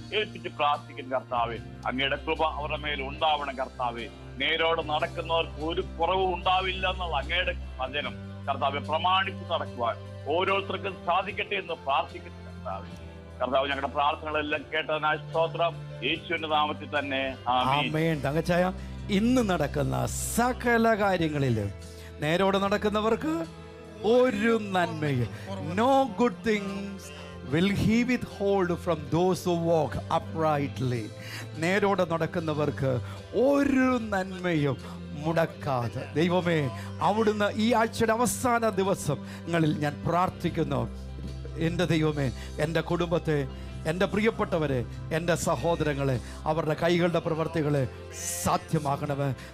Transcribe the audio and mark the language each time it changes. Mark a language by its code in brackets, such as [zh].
[ml] ഏൽപ്പിച്ച് പ്രാർത്ഥിക്കുന്നു കർത്താവെ. അങ്ങയുടെ കൃപ അവരുടെ മേൽ ഉണ്ടാവണം കർത്താവെ. നേരോടെ നടക്കുന്നവർക്ക് ഒരു കുറവും ഉണ്ടാവില്ല എന്നുള്ള അങ്ങയുടെ വചനം കർത്താവെ പ്രമാണിച്ച് നടക്കുവാൻ ഓരോരുത്തർക്കും സാധിക്കട്ടെ എന്ന് പ്രാർത്ഥിക്കുന്നു കർത്താവ്. ഞങ്ങളുടെ പ്രാർത്ഥനകളെല്ലാം കേട്ടതിനായി സ്തോത്രം. യേശുവിന്റെ നാമത്തിൽ തന്നെ ആമേൻ. [en] തങ്കച്ചായ, [ml] ഇന്ന് നടക്കുന്ന സകല കാര്യങ്ങളിലും നേരോടെ നടക്കുന്നവർക്ക് ഒരു നന്മയും, [en] no good things will he withhold from those who walk uprightly. [ml] നേരോടെ നടക്കുന്നവർക്ക് ഒരു നന്മയും മുടക്കാതെ ദൈവമേ, അവിടുന്ന് ഈ ആഴ്ചയുടെ അവസാന ദിവസങ്ങളിൽ ഞാൻ പ്രാർത്ഥിക്കുന്നു. എൻ്റെ ദൈവമേ, എൻ്റെ കുടുംബത്തെ, എൻ്റെ പ്രിയപ്പെട്ടവരെ, എൻ്റെ സഹോദരങ്ങളെ, അവരുടെ കൈകളുടെ പ്രവർത്തികളെ സാധ്യമാക്കണമേ.